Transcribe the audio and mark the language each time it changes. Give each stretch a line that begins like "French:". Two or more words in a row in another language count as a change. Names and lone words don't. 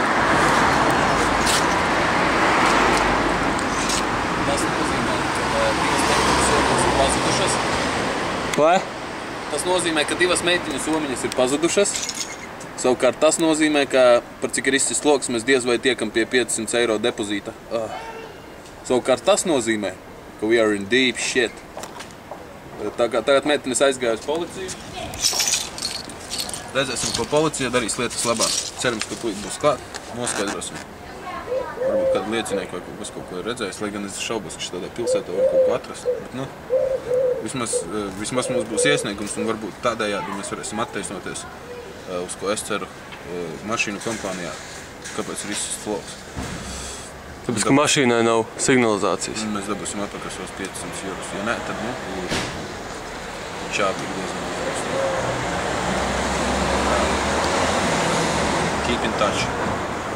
Latvian: Tas nozīmē, ka divas meitiņu somiņas ir pazudušas. Vai? Tas nozīmē, ka divas meitiņu somiņas ir pazudušas. Savukārt tas nozīmē, ka par cik ir izsists loks, mēs diez vai tiekam pie 500 eiro depozīta. Savukārt tas nozīmē, ka
English: we are in deep shit.
Latvian: Tagad meitenes aizgāja uz policiju. Redzēsim, ko policija darīs lietas labā. Cerams, ka puiši būs klāt. Noskaidrosim. Varbūt kādu liecinieku vai kaut ko ir redzējis, lai gan es šaubos, ka tādā pilsētā var kaut ko atrast. Bet, vismaz mums būs iesniegums un varbūt tādējādi mēs varēsim attaisnoties, uz ko es ceru mašīnu kompānijā, kāpēc ir izsists loks. Tāpēc, ka mašīnai nav signalizācijas. Mēs dabūsim atpakaļ savus 500 €. Ja nē, tad, čāpi ir diezgan.
English: Keep in touch.